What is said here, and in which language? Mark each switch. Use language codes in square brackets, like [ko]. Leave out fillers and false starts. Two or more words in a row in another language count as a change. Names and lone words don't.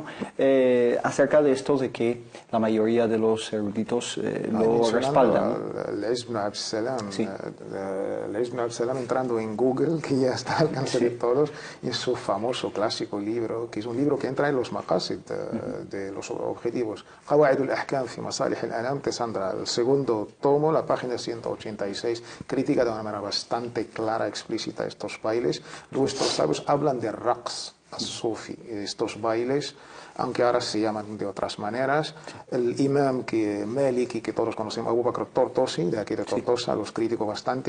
[es] Acerca de esto de que la mayoría de los eruditos lo respaldan, ¿no? El Ibn Abd Salam, entrando en Google, que ya está al alcance de todos, en su famoso clásico libro, que es un libro que entra en los maqasid de los objetivos. Qawaid al-Ahkam fi Masalih al-Anam, de Sandra, el segundo tomo, la página 186, critica de una manera bastante clara, explícita estos bailes. Nuestros sabios hablan de [ar] رقص الصوفي, [es] estos bailes, aunque ahora se llaman de otras maneras. El imam Maliki, que todos conocemos, Abu Bakr Tortosi, de aquí de Tortosa, los critico bastante.